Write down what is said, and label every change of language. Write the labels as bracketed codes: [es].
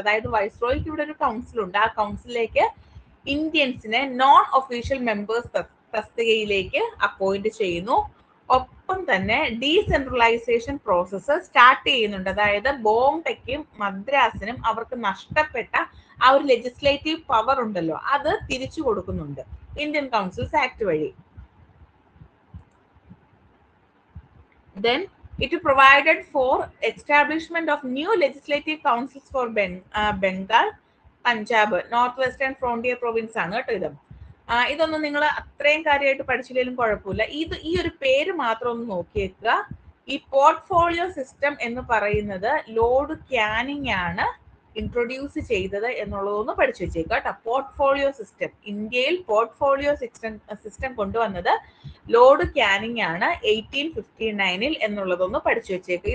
[ml] അതായത് വൈസ്രോയ്ക്ക് ഇവിടെ ഒരു കൗൺസിൽ ഉണ്ട്. ആ കൗൺസിലേക്ക് ഇന്ത്യൻസിനെ നോൺ ഒഫീഷ്യൽ മെമ്പേഴ്സ് തസ്തികയിലേക്ക് അപ്പോയിന്റ് ചെയ്യുന്നു. ഒപ്പം തന്നെ ഡീസെൻട്രലൈസേഷൻ പ്രോസസ്സ് സ്റ്റാർട്ട് ചെയ്യുന്നുണ്ട്. അതായത് ബോംബെക്കും മദ്രാസിനും അവർക്ക് നഷ്ടപ്പെട്ട ആ ഒരു ലെജിസ്ലേറ്റീവ് പവർ ഉണ്ടല്ലോ, അത് തിരിച്ചു കൊടുക്കുന്നുണ്ട് ഇന്ത്യൻ കൗൺസിൽസ് ആക്ട് വഴി. [en] Then it provided for establishment of new legislative councils for Bengal, Punjab, north western frontier province [ml] ആണ് കേട്ടോ ഇത്. ഇതൊന്നും നിങ്ങൾ അത്രയും കാര്യമായിട്ട് പഠിച്ചില്ലെങ്കിലും കുഴപ്പമില്ല. ഈ ഒരു പേര് മാത്രം ഒന്ന് നോക്കിയേക്കുക. ഈ പോർട്ട്ഫോളിയോ സിസ്റ്റം എന്ന് പറയുന്നത് ലോർഡ് ക്യാനിങ് ആണ് ഇൻട്രൊഡ്യൂസ് ചെയ്തത് എന്നുള്ളതൊന്ന് പഠിച്ചു വെച്ചേക്കുക കേട്ടോ. പോർട്ട്ഫോളിയോ സിസ്റ്റം, ഇന്ത്യയിൽ പോർട്ട്ഫോളിയോ സിസ്റ്റം കൊണ്ടുവന്നത് ലോർഡ് ക്യാനിങ് ആണ് 1859 എന്നുള്ളതൊന്ന് പഠിച്ചു വെച്ചേക്കുക.